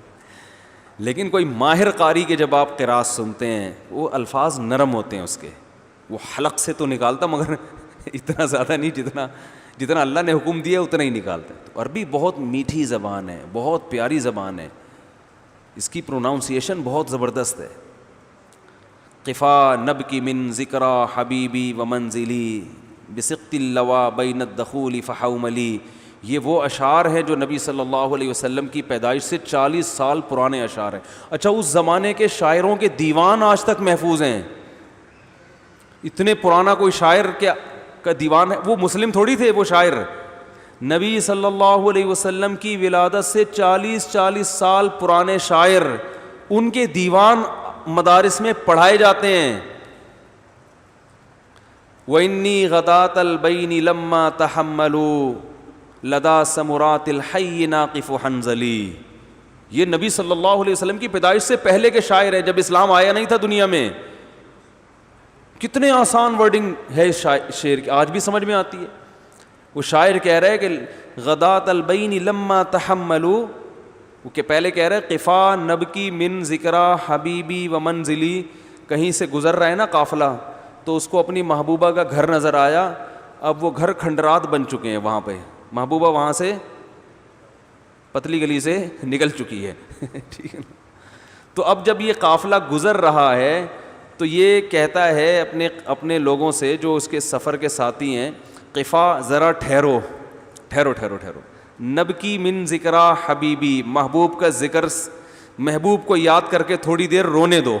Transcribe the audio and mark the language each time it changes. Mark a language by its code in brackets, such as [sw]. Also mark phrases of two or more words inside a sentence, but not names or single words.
[ur] لیکن کوئی ماہر قاری کے جب آپ قراءت سنتے ہیں وہ الفاظ نرم ہوتے ہیں اس کے, وہ حلق سے تو نکالتا مگر اتنا زیادہ نہیں جتنا اللہ نے حکم دیا اتنا ہی نکالتا ہے. تو عربی بہت میٹھی زبان ہے, بہت پیاری زبان ہے, اس کی پروناؤنسیشن بہت زبردست ہے. [ar] قفا نبکی من ذکرا حبیبی و منزلی بسقط اللوا بین الدخول فحوملی, [ur] یہ وہ اشعار ہیں جو نبی صلی اللہ علیہ وسلم کی پیدائش سے 40 سال پرانے اشعار ہیں. اچھا, اس زمانے کے شاعروں کے دیوان آج تک محفوظ ہیں. اتنے پرانا کوئی شاعر کا دیوان ہے, وہ مسلم تھوڑی تھے وہ شاعر. نبی صلی اللہ علیہ وسلم کی ولادت سے 40 سال پرانے شاعر, ان کے دیوان مدارس میں پڑھائے جاتے ہیں. [ar] وَإِنِّي غَدَاةَ الْبَيْنِ لَمَّا تَحَمَّلُوا لَدَا سَمُرَاتِ الْحَيِّ نَاقِفُ حَنْزَلِي. [ur] یہ نبی صلی اللہ علیہ وسلم کی پیدائش سے پہلے کے شاعر ہیں, جب اسلام آیا نہیں تھا دنیا میں. کتنے آسان ورڈنگ ہے اس شعر کی, آج بھی سمجھ میں آتی ہے. وہ شاعر کہہ رہے کہ [ar] غداۃ البین لما تحملوا, [ur] وہ کہ پہلے کہہ رہے [ar] قفا نبکی من ذکرا حبیبی و منزلی, [ur] کہیں سے گزر رہا ہے نا قافلہ تو اس کو اپنی محبوبہ کا گھر نظر آیا. اب وہ گھر کھنڈرات بن چکے ہیں وہاں پہ, محبوبہ وہاں سے پتلی گلی سے نکل چکی ہے. ٹھیک ہے نا. تو اب جب یہ قافلہ گزر رہا ہے تو یہ کہتا ہے اپنے لوگوں سے جو اس کے سفر کے ساتھی ہیں, قفا ذرا ٹھہرو ٹھہرو ٹھہرو ٹھہرو, [ar] نبکی من ذکرا حبیبی, [ur] محبوب کا ذکر, محبوب کو یاد کر کے تھوڑی دیر رونے دو.